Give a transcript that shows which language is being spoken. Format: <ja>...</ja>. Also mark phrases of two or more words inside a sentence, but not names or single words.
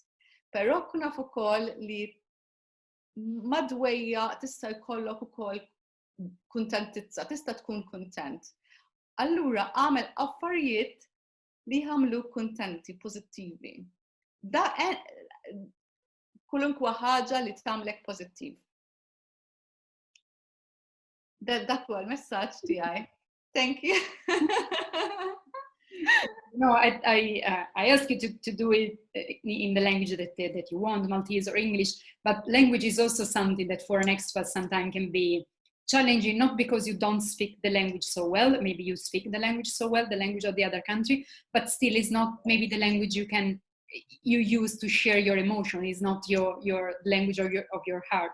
<mt>Però kun naf ukoll li madwejja tista' jkollok ukoll kuntentizza, tista' tkun kuntent. Allura għamel affarijiet li jagħmluk kuntenti, pożittivi. Da kulunkwa ħaġa li tagħmlek pożittiv. Dak huwa l-messaġġ tiegħi.</mt> <en>Thank you. No, I ask you to do it in the language that you want, Maltese or English, but language is also something that for an expat sometimes can be challenging, not because you don't speak the language so well, maybe you speak the language so well, the language of the other country, but still it's not maybe the language you use to share your emotion, is not your language of your heart.</en>